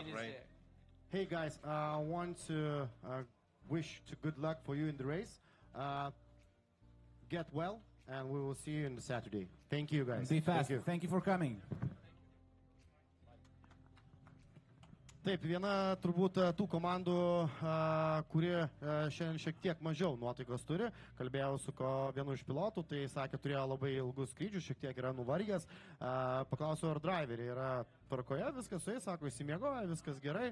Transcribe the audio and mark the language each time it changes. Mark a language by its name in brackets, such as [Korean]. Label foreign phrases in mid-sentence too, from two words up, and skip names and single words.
[English] is there. Hey guys, I want to wish good luck for you in the race. Get well, and we will see you on the Saturday. Thank you, guys. Be fast. Thank you for coming. [Lithuanian] Taip, viena turbūt tų komandų, kuri šiandien šiek tiek mažiau nuotaikos turi. Kalbėjau su vienu iš pilotų, tai sakė, turėjo labai ilgus skrydžius, šiek tiek yra nuvargęs. Paklausiau, ar driveriai yra tvarkoje, viskas su jais, sako, įsimiegoja, viskas gerai.